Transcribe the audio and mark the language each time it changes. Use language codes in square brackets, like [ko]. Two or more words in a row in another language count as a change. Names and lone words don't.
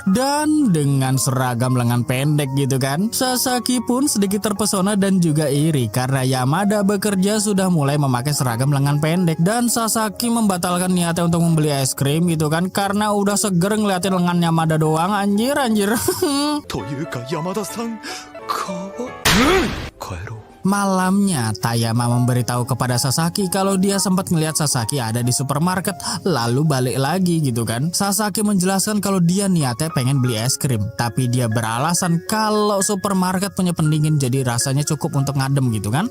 [id] Dan dengan seragam lengan pendek gitu kan, Sasaki pun sedikit terpesona dan juga iri karena Yamada bekerja sudah mulai memakai seragam lengan pendek. Dan Sasaki membatalkan niatnya untuk membeli es krim gitu kan karena udah seger ngeliatin lengan Yamada doang. Anjir [ja] というか山田さん、帰ろう。 [id] Malamnya, Tayama memberitahu kepada Sasaki kalau dia sempat melihat Sasaki ada di supermarket, lalu balik lagi gitu kan. Sasaki menjelaskan kalau dia niatnya pengen beli es krim, tapi dia beralasan kalau supermarket punya pendingin jadi rasanya cukup untuk ngadem gitu kan.